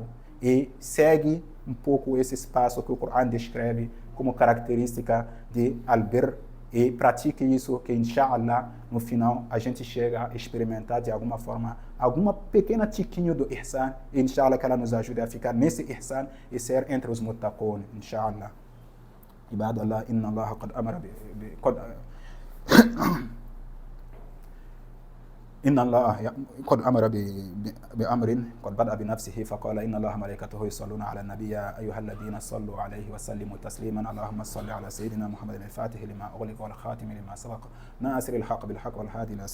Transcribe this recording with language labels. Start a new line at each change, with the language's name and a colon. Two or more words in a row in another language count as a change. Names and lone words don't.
Portuguese: E segue um pouco esse espaço que o Corão descreve como característica de Al-Bir e pratique isso que, inshallah, no final a gente chega a experimentar de alguma forma alguma pequena tiquinho do ihsan e inshallah que ela nos ajude a ficar nesse ihsan e ser entre os muttaqun, inshallah.
Arabic: عباد الله إن الله قد أمر إن الله قد أمر بأمر قد بدأ بنفسه فقال إن الله ملائكته يصلون على النبي يا أيها الذين صلوا عليه وسلموا تسليما اللهم صل على سيدنا محمد الفاتح لما أغلق والخاتم لما سبق ناصر الحق بالحق والهادي إلى